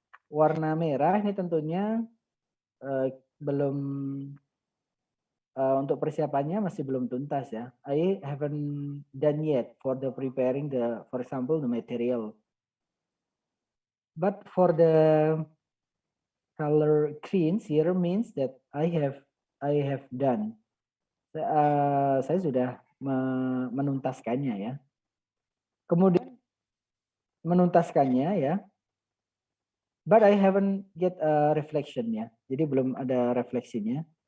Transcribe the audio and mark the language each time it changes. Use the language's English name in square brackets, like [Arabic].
[Indonesian] warna merah ini tentunya belum untuk persiapannya masih belum tuntas ya. [English] I haven't done yet for the preparing for example, the material. But for the color greens here means that I have done. [Indonesian] Saya sudah menuntaskannya ya. Kemudian menuntaskannya ya. [English] But I haven't get a reflection ya. [Indonesian] Jadi belum ada refleksinya.